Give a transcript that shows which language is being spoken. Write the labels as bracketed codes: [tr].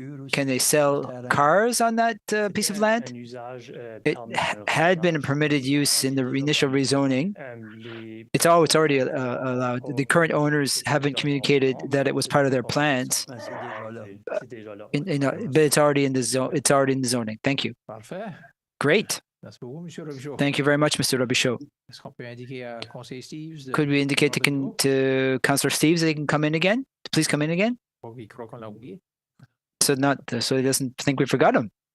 [en] Can they sell cars on that piece of land? It had been a permitted use in the initial rezoning. It's already allowed. The current owners haven't communicated that it was part of their plans. But it's already in the zone. It's already in the zoning. Thank you. [fr] Parfait. [en] Great. [fr] Merci beaucoup, Monsieur Robichaud. [en] Thank you very much, Mr. Robichaud. [fr] Est-ce qu'on peut indiquer à Conseiller Steves? [en] Could we indicate to Councillor Steves that he can come in again? Please come in again. [fr] Il croit qu'on l'a oublié. [en] So he doesn't think we forgot him.